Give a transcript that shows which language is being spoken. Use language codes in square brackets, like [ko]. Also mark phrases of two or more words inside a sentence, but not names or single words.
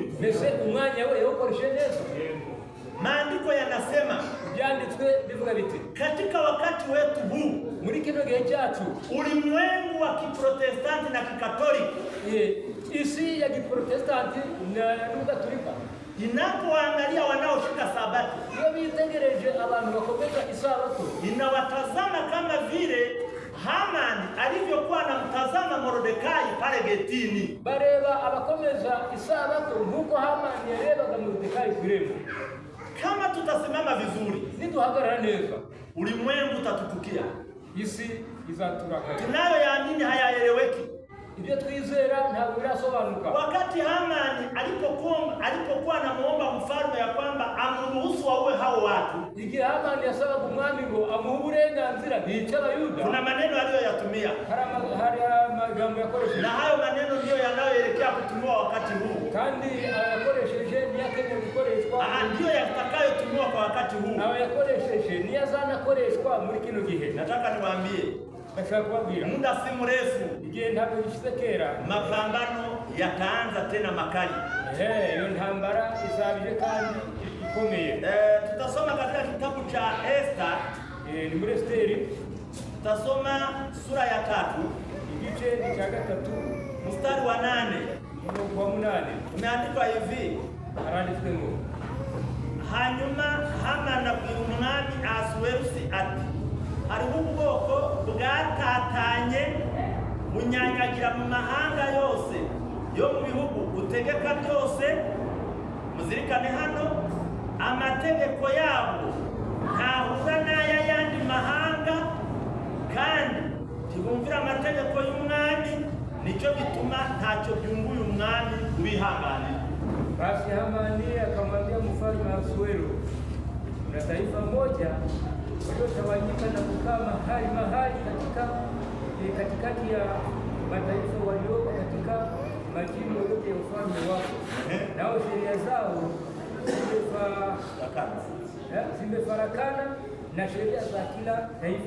[rw] Mbese umwanya we yawukoresheje neza. [sw] Maandiko yanasema [rw] Byanditswe bivuga biti, [sw] katika wakati wetu huu, [rw] muri kino gihe cyacu [sw] ulimwengu wa Kiprotestanti na Kikatoliki, [rw] isi ya Giprotestanti na Gatolika, [sw] inapoangalia wanaoshika Sabato, [rw] iyo bitegereje abantu bakomeza isabato, [sw] inawatazama kama vile Hamani alivyokuwa anamtazama Mordekai pale getini. [rw] bareba abakomeza isabato nk'uko Hamani yarebaga Moridekayi ku irembo. [sw] Kama tutasimama vizuri, [rw] Niduhagarara neza, [sw] ulimwengu utatutukia. [rw] isi izaturakara. [sw] Tunayoyaamini hayaeleweki. [rw] Ibyo twizera ntabwo birasobanuka. [sw] Wakati Hamani alipokuwa anamuomba mfalme ya kwamba amruhusu waue hao watu, [rw] Igihe Hamani yasabaga umwami ngo amuhe uburenganzira bica Abayuda, [sw] kuna maneno aliyoyatumia, [rw] hari amagambo yakoresheje, [sw] na hayo maneno ndiyo yanayoelekea kutumiwa wakati huu. [rw] kandi ayakoresheje niyo akeneye gukoreshwa, [sw] Ndiyo yatakayotumiwa kwa wakati huu. [rw] abayakoresheje niyo azanakoreshwa muri kino gihe. [sw] Nataka niwaambie, [rw] Ndashaka kubabwira, [sw] muda si mrefu [rw] igihe ntabwo gishize kera, [sw] mapambano yataanza tena makali. [rw] iyo ntambara izabije kandi ikomeye. [sw] Tutasoma katika kitabu cha Esta, [rw] Ni muri Esiteri, [sw] tutasoma sura ya 3 [rw] igice cya 3 [sw] mstari wa 8. [rw] umurongo wa 8, [sw] Umeandikwa hivi: [rw] haranditswe ngo, hanyuma Hamani abwira umwami Ahasuwerusi ati, hariho ubwoko bwatatanye bunyanyagira mu mahanga yose yo mu bihugu utegeka byose. Muzirikane hano, amategeko yabo ntahura n'ay'ayandi mahanga, kandi ntibumvira amategeko y'umwami, nicyo gituma ntacyo byunguye umwami kubihanganira. [sw] basi Hamani akamwambia mfalme Ahasuero, kuna taifa moja waliotawanyika na kukaa mahali katikati ya mataifa walioko katika majimbo yote ya ufalme wako, nao sheria zao zimefarakana na sheria za kila taifa.